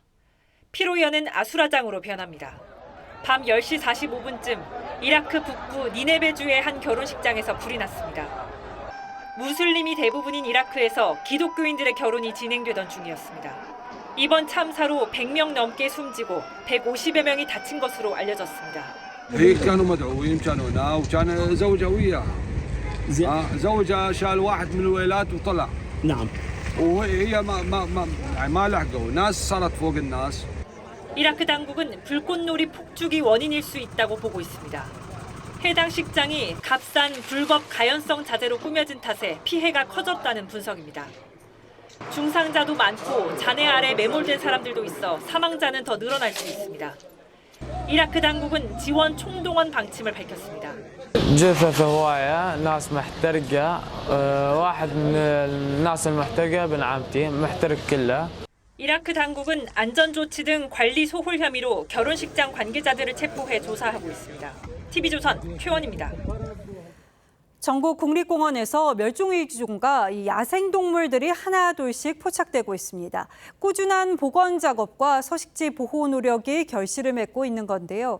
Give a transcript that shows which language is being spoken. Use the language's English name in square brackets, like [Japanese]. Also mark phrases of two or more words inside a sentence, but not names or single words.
[Korean] 피로 여는 아수라장으로 변합니다. 밤 10시 45분쯤 이라크 북부 니네베주의 한 결혼식장에서 불이 났습니다. 무슬림이 대부분인 이라크에서 기독교인들의 결혼이 진행되던 중이었습니다. 이번 참사로 100명 넘게 숨지고 150여 명이 다친 것으로 알려졌습니다. [Arabic] كانوا مدعوين كانوا هنا وكان زوجة وياها زوجها شال واحد من الويلات وطلع نعم وهي ما لحقوا ناس صارت فوق الناس [Korean] 이라크 당국은 불꽃놀이 폭죽이 원인일 수 있다고 보고 있습니다. 해당 식장이 값싼 불법 가연성 자재로 꾸며진 탓에 피해가 커졌다는 분석입니다. 중상자도 많고 잔해 아래 매몰된 사람들도 있어 사망자는 더 늘어날 수 있습니다. 이라크 당국은 지원 총동원 방침을 밝혔습니다. [Arabic] جثث هواية ناس محترقة واحد من الناس المحترقة ابن عمتي محترق كله. [Korean] 이라크 당국은 안전조치 등 관리 소홀 혐의로 결혼식장 관계자들을 체포해 조사하고 있습니다. TV조선 최원입니다. 전국 국립공원에서 멸종위기종과 이 야생동물들이 하나둘씩 포착되고 있습니다. 꾸준한 복원 작업과 서식지 보호 노력이 결실을 맺고 있는 건데요.